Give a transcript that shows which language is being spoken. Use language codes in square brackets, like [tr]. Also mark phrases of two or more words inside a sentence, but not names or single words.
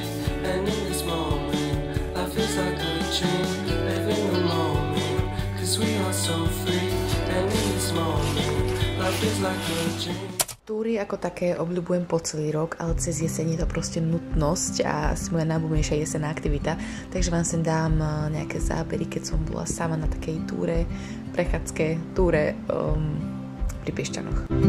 [en] And in this moment, life is like a dream. Live in the moment, cause we are so free. And in this moment, life is like a dream. [sk] Túry ako také obľúbujem po celý rok, ale cez jeseň je to proste nutnosť a asi moja najobľúbenejšia jesenná aktivita. Takže vám sem dám nejaké zábery, keď som bola sama na takej túre, prechádzke túre pri Piešťanoch.